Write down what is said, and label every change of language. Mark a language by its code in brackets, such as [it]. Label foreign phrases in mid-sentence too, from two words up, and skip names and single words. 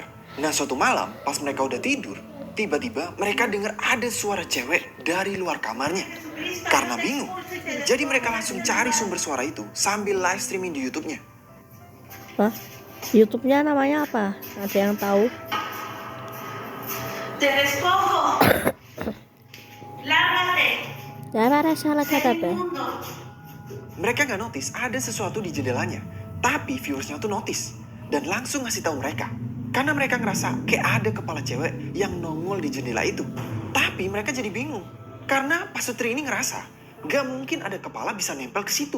[id] Nah suatu malam pas mereka udah tidur, tiba-tiba mereka dengar ada suara cewek dari luar kamarnya. Karena bingung, jadi mereka langsung cari sumber suara itu sambil [en] live streaming [id] di YouTube-nya. Hah? YouTube-nya namanya apa? Ada yang tahu? [es] Te despojo. Lárgate. [id] Ya, salah kata apa? Mereka nggak notice ada sesuatu di jendelanya, tapi viewersnya tuh notice dan langsung ngasih tahu mereka. Karena mereka ngerasa kayak ada kepala cewek yang nongol di jendela itu. Tapi mereka jadi bingung, karena pasutri ini ngerasa gak mungkin ada kepala bisa nempel ke situ.